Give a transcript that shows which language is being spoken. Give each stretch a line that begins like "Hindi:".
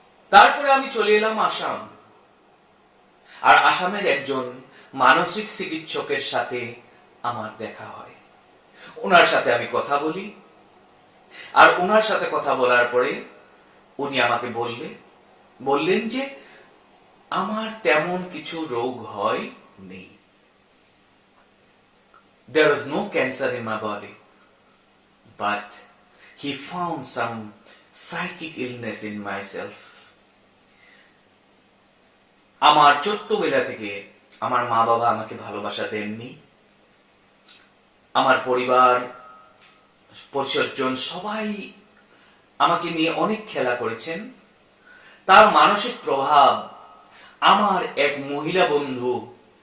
Bangla: তারপরে আমি চলে এলাম আসাম। আর আসামের একজন মানসিক চিকিৎসকের সাথে আমার দেখা হয়। ওনার সাথে আমি কথা বলি। আর ওনার সাথে কথা বলার পরে উনি আমাকে বললেন যে আমার তেমন কিছু রোগ নেই।
English: There was no cancer in my body, but he found some psychic illness in myself.
Bangla: আমার ছোট্টবেলা থেকে আমার মা বাবা আমাকে ভালোবাসা দেননি। আমার পরিবার পরিজন সবাই আমাকে নিয়ে অনেক খেলা করেছেন। তার মানসিক প্রভাব আমার এক মহিলা বন্ধু